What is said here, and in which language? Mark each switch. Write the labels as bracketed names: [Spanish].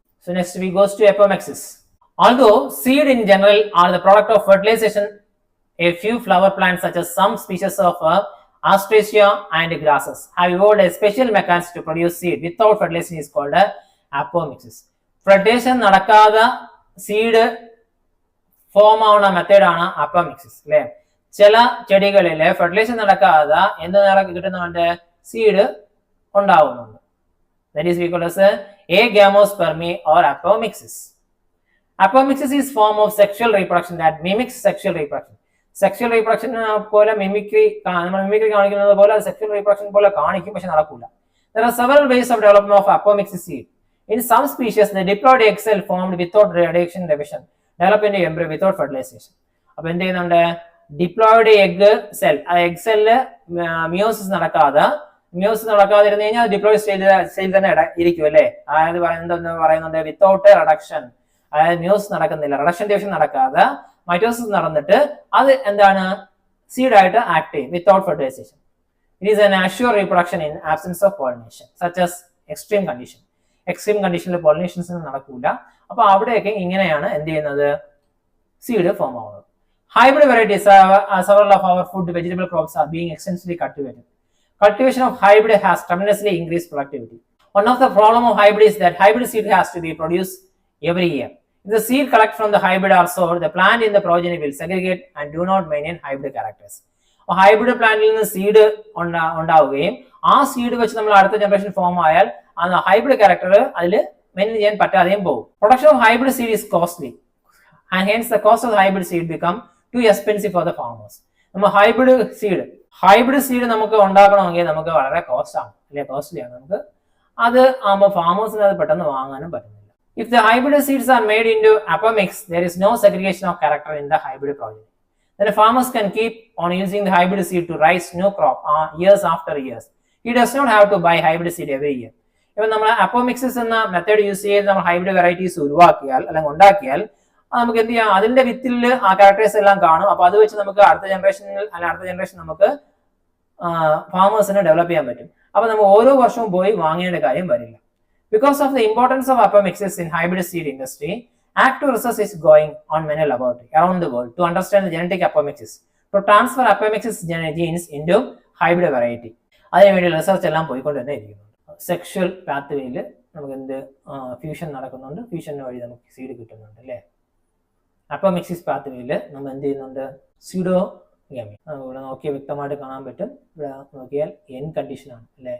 [English] So next we goes to apomixis. Although seed in general are the product of fertilization, a few flower plants such as some species of Astraceae and grasses have evolved a special mechanism to produce seed without fertilization is called apomixis. [Malayalam] Fertilization നടക്കാതെ seed form ആവുന്ന മെത്തേഡാണ് apomixis അല്ലേ? ചില ചെടികളിൽ fertilisation നടക്കാതെ എന്ത് കിട്ടുന്നുണ്ട്? Seed ഉണ്ടാവുന്നുണ്ട്. [English] That is we call as agamospermy or apomixis. Apomixis is form of sexual reproduction that mimics sexual reproduction. [Malayalam] Sexual reproduction പോലെ മിമിക്രി കാണിക്കുന്നത് പോലെ sexual reproduction പോലെ കാണിക്കും, പക്ഷെ നടക്കില്ല. [English] There are several ways of development of apomixis seed. In some species, the diploid egg cell formed without radiation division develop into embryo without fertilization. [Malayalam] അപ്പൊ എന്ത് ചെയ്യുന്നുണ്ട്? ഡിപ്ലോയിഡ് എഗ് സെൽ, ആ എഗ് സെല്ല് മിയോസിസ് നടക്കാതിരുന്നു കഴിഞ്ഞാൽ diploid സ്റ്റേജിൽ തന്നെ ഇരിക്കും അല്ലേ? അതായത് പറയുന്നുണ്ട് വിത്തൗട്ട് റിഡക്ഷൻ, അതായത് മ്യൂസിസ് നടക്കുന്നില്ല, റിഡക്ഷൻ ഡിവിഷൻ നടക്കാതെ മൈറ്റോസിസ് നടന്നിട്ട് അത് എന്താണ്? സീഡായിട്ട് ആക്ട് ചെയ്യും without fertilisation. [English] It is an assure reproduction in absence of pollination such as extreme condition. [Malayalam] Extreme കണ്ടീഷനിൽ പോളിനേഷൻസ് നടക്കൂല. അപ്പൊ അവിടെയൊക്കെ ഇങ്ങനെയാണ് എന്ത് ചെയ്യുന്നത്? സീഡ് ഫോം ആവുന്നത്. [English] Hybrid varieties, several of our food vegetable crops are being extensively cultivated. Cultivation of hybrid has tremendously increased productivity. One of the problem of hybrid is that hybrid seed has to be produced every year. If the seed collected from the hybrid are sold, the plant in the progeny will segregate and do not maintain hybrid characters. [Malayalam] Hybrid പ്ലാന്റിൽ നിന്ന് seed ഉണ്ടാവുകയും ആ seed വെച്ച് നമ്മൾ അടുത്ത generation form ആയാൽ ആ hybrid character അതിൽ മെയിൻറ്റെയിൻ ചെയ്യാൻ പറ്റാതെയും പോകും. [English] Production of hybrid seed is costly and hence the cost of the hybrid seed become too expensive for the farmers. [Malayalam] നമ്മൾ ഹൈബ്രിഡ് സീഡ് നമുക്ക് ഉണ്ടാക്കണമെങ്കിൽ നമുക്ക് വളരെ കോസ്റ്റ് ആണ് അല്ലെ? കോസ്റ്റ്ലി ആണ്. നമുക്ക് അത് ആകുമ്പോൾ ഫാമേഴ്സിന് അത് പെട്ടെന്ന് വാങ്ങാനും പറ്റുന്നില്ല. [English] If the hybrid seeds are made into apomix, there is no segregation of character in the hybrid progeny. Then farmers can keep on using the hybrid seed to raise new crop years after years. He does not have to buy hybrid seed every year. [Malayalam] ഇപ്പം നമ്മൾ apomixis എന്ന method use ചെയ്ത് നമ്മൾ hybrid varieties ഉരുവാക്കിയാൽ അല്ലെങ്കിൽ ഉണ്ടാക്കിയാൽ നമുക്ക് എന്ത് ചെയ്യാം? അതിന്റെ വിത്തിൽ ആ ക്യാരക്ടേഴ്സ് എല്ലാം കാണും. അപ്പൊ അത് വെച്ച് നമുക്ക് അടുത്ത ജനറേഷൻ നമുക്ക് ഫാമേഴ്സിനെ ഡെവലപ്പ് ചെയ്യാൻ പറ്റും. അപ്പൊ നമ്മൾ ഓരോ വർഷവും പോയി വാങ്ങേണ്ട കാര്യം വരില്ല. [English] Because of the importance of apomixis in hybrid seed industry, active research is going on many laboratories around the world to understand the genetic apomixis, to transfer apomixis genes into hybrid variety. [Malayalam] അതിനുവേണ്ടി research എല്ലാം പോയിക്കൊണ്ട് തന്നെ ഇരിക്കുന്നുണ്ട്. Sexual പാത്വേയിൽ നമുക്ക് എന്ത് fusion നടക്കുന്നുണ്ട്, ഫ്യൂഷന് വഴി നമുക്ക് സീഡ് കിട്ടുന്നുണ്ട് അല്ലേ? അപ്പോമിക്സിസ് പാത്വേയിൽ നമ്മൾ എന്ത് ചെയ്യുന്നുണ്ട്? സ്യൂഡോഗാമി. ഇവിടെ നോക്കിയാൽ വ്യക്തമായിട്ട് കാണാൻ പറ്റും. ഇവിടെ നോക്കിയാൽ എൻ കണ്ടീഷൻ ആണ് അല്ലേ?